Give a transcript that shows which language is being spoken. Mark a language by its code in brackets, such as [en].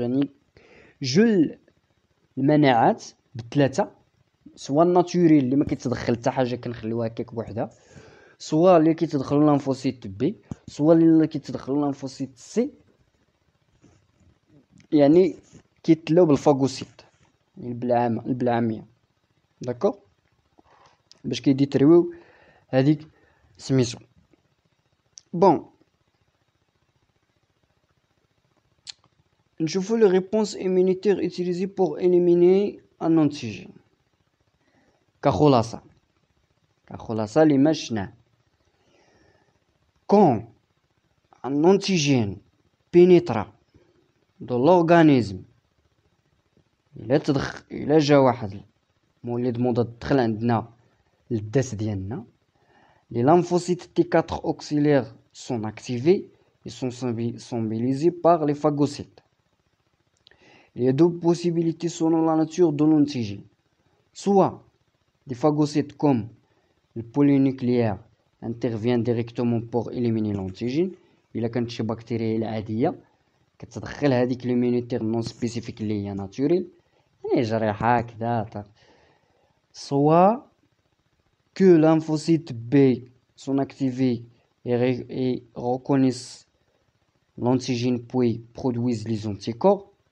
[ar] يعني جل المناعات بثلاثه، سوا الناتوريل اللي ما كيتدخل حتى حاجه كنخليوها هكاك بوحدها، سوا اللي كيتدخلوا لانفوسيت بي، سوا اللي كيتدخلوا لانفوسيت سي، يعني كيتلاو بالفاغوسيت يعني بالعاميه. داكوغ. باش كيديتريويو هذيك سميتو. [fr] بون نشوفو لي ريبونس immunitaire utilisées pour éliminer un antigène. [ar] كخلاصة لما شفناه، [fr] quand un antigène pénétre dans l'organisme، [ar] إلا جا واحد مولد مضاد دخل عندنا للداس ديالنا، [fr] les lymphocytes T4 auxiliaires sont activés et sont sensibilisés par les phagocytes. Il y a deux possibilités selon la nature de l'antigène. Soit des phagocytes comme le polynucléaire interviennent directement pour éliminer l'antigène. [ar] إلا كانت شي بكتيريا العادية كتدخل هذيك [fr] l'immunitaire non spécifique [ar] اللي هي naturelle، يعني جريحة كذا. [fr] Soit que lymphocytes B sont activés et reconnaissent l'antigène puis produisent les anticorps.